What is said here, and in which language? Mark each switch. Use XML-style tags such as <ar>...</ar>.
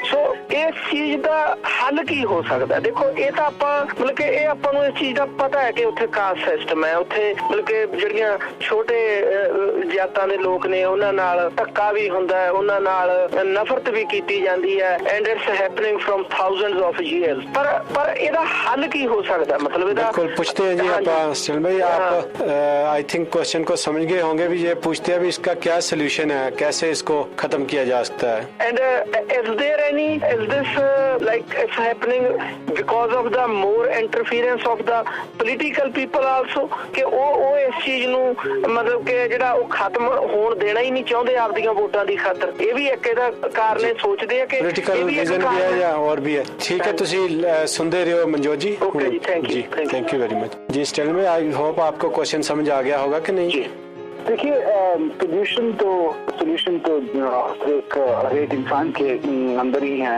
<pa>ਸੋ ਇਸ ਚੀਜ਼ ਦਾ ਹੱਲ ਕੀ ਹੋ ਸਕਦਾ? ਦੇਖੋ ਇਹ ਤਾਂ ਆਪਾਂ ਮਤਲਬ ਕਿ ਇਹ ਆਪਾਂ ਨੂੰ ਇਸ ਚੀਜ਼ ਦਾ ਪਤਾ ਹੈ ਕਿ ਉੱਥੇ ਕਾਸਟ ਸਿਸਟਮ ਹੈ, ਉੱਥੇ ਮਤਲਬ ਕਿ ਜਿਹੜੀਆਂ ਛੋਟੇ ਜਾਤਾਂ ਦੇ ਲੋਕ ਨੇ ਉਹਨਾਂ ਨਾਲ ਧੱਕਾ ਵੀ ਹੁੰਦਾ ਹੈ, ਉਹਨਾਂ ਨਾਲ ਨਫ਼ਰਤ ਵੀ ਕੀਤੀ ਜਾਂਦੀ ਹੈ,</pa> <en>And it's happening from thousands of years.</en> <pa>ਪਰ ਇਹਦਾ ਹੱਲ ਕੀ ਹੋ</pa> <hi>सकता है? मतलब बिल्कुल पूछते हैं जी आप स्टैलिन भाई, आप आई थिंक क्वेश्चन को समझ गए होंगे भी। ये पूछते हैं भी इसका क्या सोल्यूशन है, कैसे इसको खत्म किया जा सकता है?</hi> <en>And is this like it's happening because of the more interference of the political people also</en> <pa>ਕਿ ਉਹ ਇਸ ਚੀਜ਼ ਨੂੰ ਮਤਲਬ ਕਿ ਜਿਹੜਾ ਉਹ ਖਤਮ ਹੋਣ ਦੇਣਾ ਹੀ ਨਹੀਂ ਚਾਹੁੰਦੇ ਆਪਦੀਆਂ ਵੋਟਾਂ ਦੀ ਖਾਤਰ? ਇਹ ਵੀ ਇੱਕ ਇਹਦਾ ਕਾਰਨ ਹੈ, ਸੋਚਦੇ ਆ ਕਿ ਪੋਲੀਟੀਕਲ ਰੀਜ਼ਨ ਵੀ ਹੈ ਜਾਂ ਹੋਰ ਵੀ ਹੈ।</pa> <hi>ठीक है, ਤੁਸੀਂ सुनते रहो मनजोत जी। Okay ji, thank you very much ji. Stalin भाई, आई होप आपको क्वेश्चन समझ आ गया होगा कि नहीं? देखिए, सोल्यूशन तो हर एक इंसान के अंदर ही है।</hi>